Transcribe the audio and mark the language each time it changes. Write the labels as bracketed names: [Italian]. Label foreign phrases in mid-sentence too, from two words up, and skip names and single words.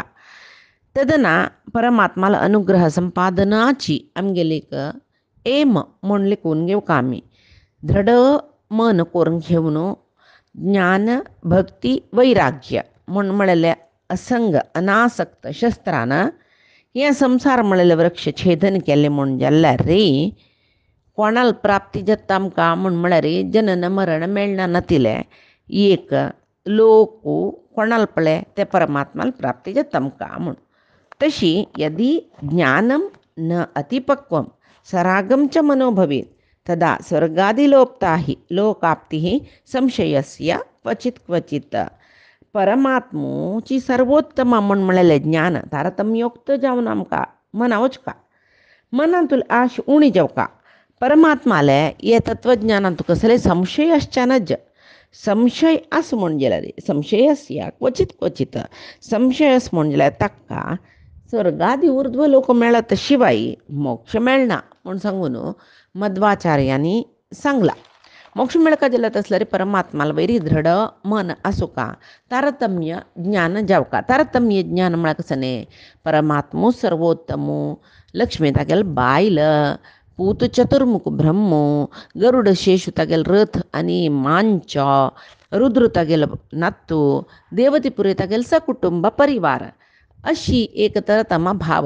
[Konkani] तदना परमात्माला अनुग्रह संपादनाची आमगेली एक एम म्हूण लिखून घेवका आमी दृढ मन करून घेवन ज्ञान भक्ती वैराग्य म्हूण म्हणलेलें असंग अनासक्त शस्त्रान हें संवसार म्हणलेलें वृक्ष छेदन केलें म्हूण जाल्यार कोणाल प्राप्ती जाता आमकां म्हूण म्हळ्यार जनन मरण मेळना नातिलें एक लोकू कोणालपळे ते परमात्माला प्राप्तीचे तमका म्हणून. [Sanskrit] तशी यदि ज्ञानम न अतिपक्वम सरागम च मनो भवेत तदा स्वर्गादिलोप्ता हि लोकाप्ती संशयस्य क्वचित क्वचित. [Konkani] परमात्मूची सर्वोत्तम म्हण म्हळेले ज्ञान तारतम्योक्त जावन आमकां मनावच का मनान तुला आश उणी जाव का. परमात्माले हे तत्वज्ञानान तुका कसले संशय आसच्यानच. संशय आस म्हण जाल्यार [Sanskrit] संशयस्य क्वचित क्वचित [Konkani] संशय आस म्हण जाल्यार ताका स्वर्गादी उर्ध्व लोक मेळत शिवाय मोक्ष मेळना म्हूण सांगून मध्वाचार्यांनी सांगला. मोक्ष मेळका जाल्यार तसल्यार परमात्माला वैरी दृढ मन आसूं का, तारतम्य ज्ञान जाव का. तारतम्य ज्ञान म्हळ्यार कसं न्ही, परमात्मो सर्वोत्तमो, लक्ष्मी तागेल बायल, पूत चतुर्मुख ब्रह्मो, गरुड शेषु तागेल रथ आनी मांच, रुद्र तागेल नातू, देवतीपुरी तागेल सकुटुंब परिवार, अशी एक तरतमा भाव.